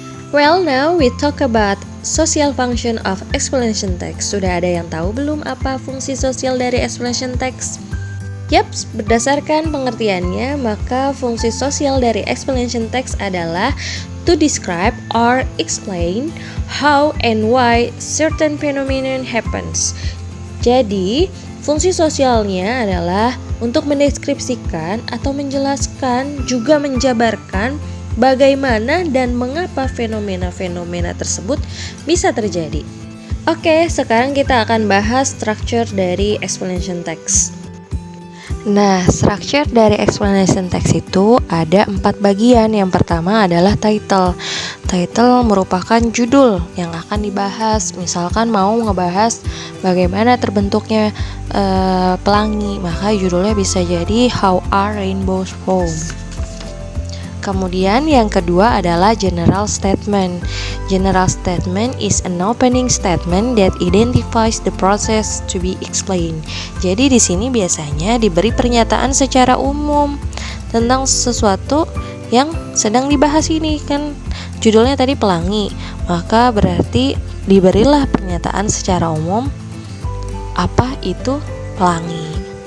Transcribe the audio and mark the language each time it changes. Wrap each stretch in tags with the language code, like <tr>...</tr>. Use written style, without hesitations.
<en>Well, now we talk about social function of explanation text.</en> <id>Sudah ada yang tahu belum apa fungsi sosial dari explanation text? Yaps, berdasarkan pengertiannya, maka fungsi sosial dari explanation text adalah</id> <en>to describe or explain how and why certain phenomenon happens.</en> <id>Jadi, fungsi sosialnya adalah untuk mendeskripsikan atau menjelaskan, juga menjabarkan bagaimana dan mengapa fenomena-fenomena tersebut bisa terjadi. Oke, sekarang kita akan bahas structure dari explanation text. Nah, structure dari explanation text itu ada 4 bagian. Yang pertama adalah title. Title merupakan judul yang akan dibahas. Misalkan mau ngebahas bagaimana terbentuknya pelangi, maka judulnya bisa jadi</id> <en>How Are Rainbows Formed.</en> <id>Kemudian yang kedua adalah general statement.</id> <en>General statement is an opening statement that identifies the process to be explained.</en> <id>Jadi di sini biasanya diberi pernyataan secara umum tentang sesuatu yang sedang dibahas ini, kan judulnya tadi pelangi, maka berarti diberilah pernyataan secara umum apa itu pelangi.</id>